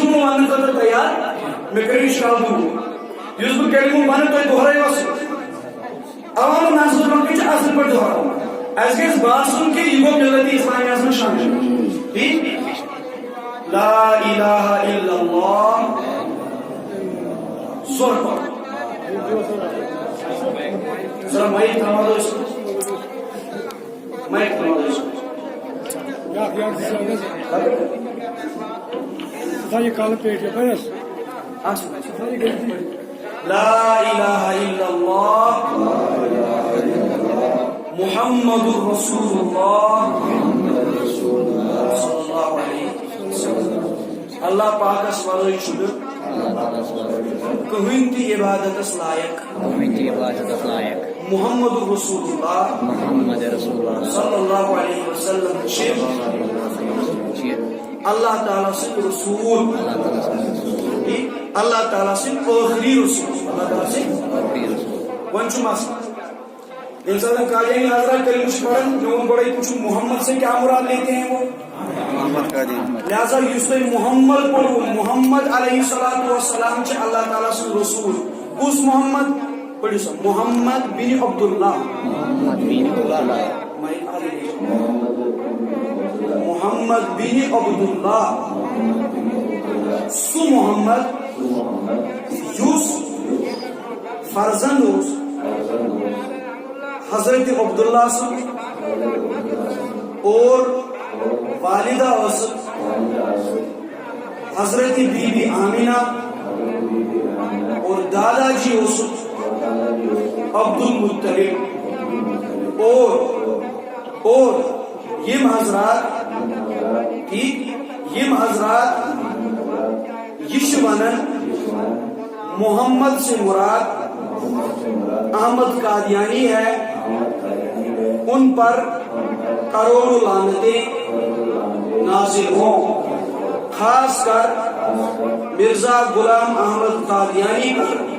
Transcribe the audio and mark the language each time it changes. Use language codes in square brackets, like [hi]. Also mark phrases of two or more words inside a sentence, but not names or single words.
[ks] جملہٕ وننہٕ خٲطرٕ تیار مےٚ کٔرِو اِشکال دوٗر یُس بہٕ کلمہ ونہٕ تۄہہِ دۄہرٲیوا سُہ عوام نظر برونٛٹھ چھِ اصل پٲٹھۍ دۄہراوُن اَسہِ گژھِ باسُن کہِ یہِ گوٚو مِلت اسلامیہس منٛز شامل ٹھیٖک [ar] لا الہ الا اللہ [ks] زور پٲٹھۍ ذرا مایک تھاوان ٲسۍ مایک تھاوان ٲسۍ [ur] یہ کال پیٹ ہے بس [ar] لا الہ الا اللہ محمد رسول اللہ صلی اللہ علیہ وسلم [ks] اللہ پاکس ورٲے چھُنہٕ کٕہٕنۍ تہِ عبادتس لایق [ar] محمد رسول اللہ صلی اللہ علیہ وسلم [ks] چھِ اللہ تعالیٰ سٕنٛدۍ رسول اللہ تعالیٰ سٕنٛدۍ ٲخری رسول اللہ تعالیٰ سٕنٛدۍ وۄنۍ چھُ مسلہٕ ییٚمہِ ساتہٕ قادیانی حضرات کلمہ چھِ پران مےٚ ووٚن گۄڈے پوچھو [ur] محمد سے کیا مراد لیتے ہیں وہ [ks] لہذا یُس تۄہہِ محمد پوٚروٕ محمد [ar] علیہ الصلوۃ والسلام [ks] چھِ اللہ تعالیٰ سُنٛد رسول کُس محمد پٔرِو سا محمد بن عبداللہ محمد بن عبداللہ سُہ محمد یُس فرزند اوس حضرت عبداللہ سُنٛد اور والدہ ٲسٕکھ حضرت بی بی آمینہ اور دادا جی اوسُکھ عبد المطلب اور یم حضرات ٹھیک یم حضرات یہ چھِ ونان [ur] محمد سے مراد احمد قادیانی ہے ان پر کروڑوں لعنتیں نازل ہوں خاص کر مرزا غلام احمد قادیانی پر